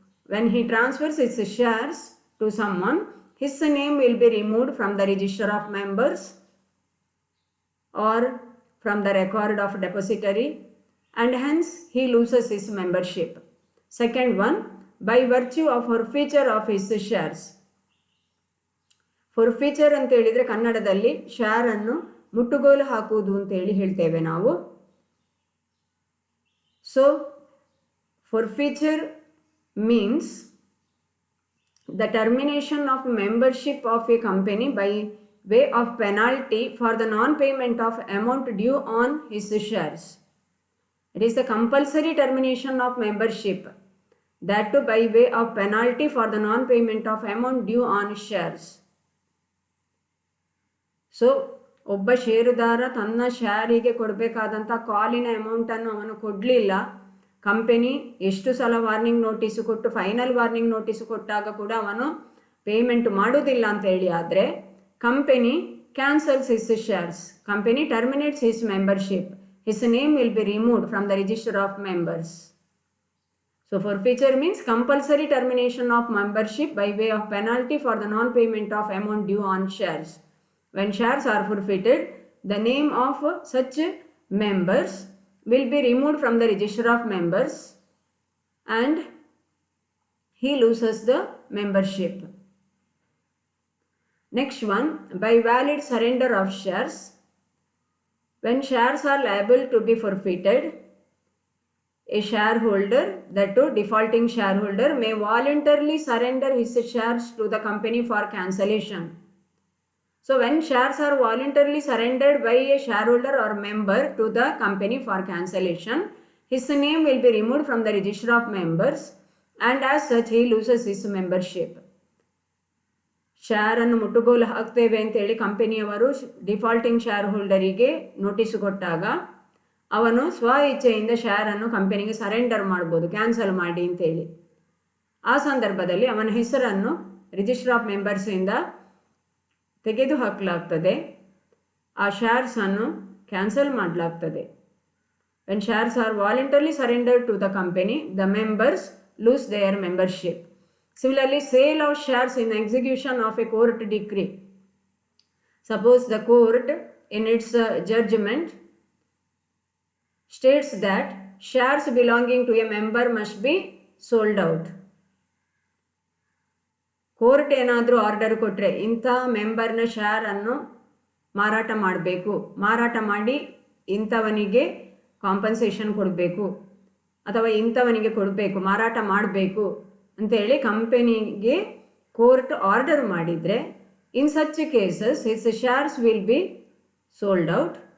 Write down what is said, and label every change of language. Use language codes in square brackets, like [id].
[en] When he transfers his shares to someone, his name will be removed from the register of members or from the record of depository, and hence he loses his membership. Second one, by virtue of forfeiture of his shares. [kn] ಫಾರ್ಫೀಚರ್ ಅಂತ ಹೇಳಿದರೆ ಕನ್ನಡದಲ್ಲಿ ಶೇರನ್ನು ಮುಟ್ಟುಗೋಲು ಹಾಕುವುದು ಅಂತೇಳಿ ಹೇಳ್ತೇವೆ ನಾವು. [en] So forfeiture means the termination of membership of a company by way of penalty for the non-payment of amount due on his shares. It is the compulsory termination of membership, that too by way of penalty for the non-payment of amount due on shares. [kn] So ಒಬ್ಬ ಷೇರುದಾರ ತನ್ನ ಶೇರಿಗೆ ಕೊಡಬೇಕಾದಂಥ ಕಾಲಿನ ಅಮೌಂಟನ್ನು ಅವನು ಕೊಡಲಿಲ್ಲ, company ಎಷ್ಟು ಸಲ warning notice ಕೊಟ್ಟು final warning notice ಕೊಟ್ಟಾಗ ಕೂಡ ಅವನು ಪೇಮೆಂಟ್ ಮಾಡೋದಿಲ್ಲ ಅಂತ ಹೇಳಿ ಆದರೆ [en] Company cancels his shares, company terminates his membership, his name will be removed from the register of members. So forfeiture means compulsory termination of membership by way of penalty for the non-payment of amount due on shares. When shares are forfeited, the name of such members will be removed from the register of members and he loses the membership. Next one, by valid surrender of shares. When shares are liable to be forfeited, a shareholder, that too defaulting shareholder, may voluntarily surrender his shares to the company for cancellation. So when shares are voluntarily surrendered by a shareholder or member to the company for cancellation, his name will be removed from the register of members and as such he loses his membership. [kn] ಶೇರನ್ನು ಮುಟ್ಟುಗೋಲು ಹಾಕ್ತೇವೆ ಅಂತೇಳಿ ಕಂಪನಿಯವರು ಡಿಫಾಲ್ಟಿಂಗ್ share ಹೋಲ್ಡರಿಗೆ notice ಕೊಟ್ಟಾಗ ಅವನು ಸ್ವ ಇಚ್ಛೆಯಿಂದ ಶೇರನ್ನು ಕಂಪನಿಗೆ surrender ಮಾಡ್ಬೋದು, ಕ್ಯಾನ್ಸಲ್ ಮಾಡಿ ಅಂತೇಳಿ. ಆ ಸಂದರ್ಭದಲ್ಲಿ ಅವನ ಹೆಸರನ್ನು ರಿಜಿಸ್ಟರ್ ಆಫ್ ಮೆಂಬರ್ಸಿಂದ ತೆಗೆದು ಹಾಕಲಾಗ್ತದೆ, ಆ ಶೇರ್ಸನ್ನು ಕ್ಯಾನ್ಸಲ್ ಮಾಡಲಾಗ್ತದೆ. [en] When shares are voluntarily surrendered to the company, the members lose their membership. Similarly, sale of shares in execution of a court decree. Suppose the court in its judgment states that shares belonging to a member must be sold out. [kn] Court ಏನಾದರೂ order ಕೊಟ್ಟರೆ ಇಂಥ ಮೆಂಬರ್ನ ಶೇರನ್ನು ಮಾರಾಟ ಮಾಡಬೇಕು, ಮಾರಾಟ ಮಾಡಿ ಇಂಥವನಿಗೆ compensation ಕೊಡಬೇಕು ಅಥವಾ ಇಂಥವನಿಗೆ ಕೊಡಬೇಕು, ಮಾರಾಟ ಮಾಡಬೇಕು ಅಂತೇಳಿ ಕಂಪನಿಗೆ ಕೋರ್ಟ್ ಆರ್ಡರ್ ಮಾಡಿದರೆ, [en] In such cases his shares will be sold out.